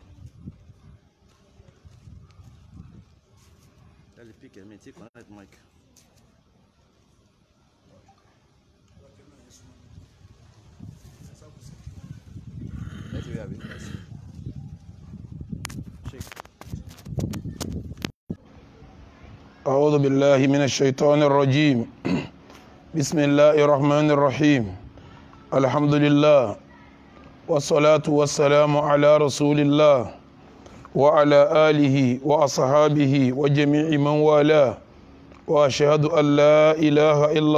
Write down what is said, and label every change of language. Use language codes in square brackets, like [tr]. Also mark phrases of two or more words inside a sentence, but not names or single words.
[yo] Ẹ lè pick ẹ̀ mi tí [en] connect mic. [yo] Ẹ ti rí àbí? Shake. [ar] أعوذ بالله من الشيطان الرجيم بسم الله الرحمن الرحيم الحمد لله والصلاة والسلام على رسول الله وعلى آله وأصحابه وجميع من والاه وأشهد أن لا إله إلا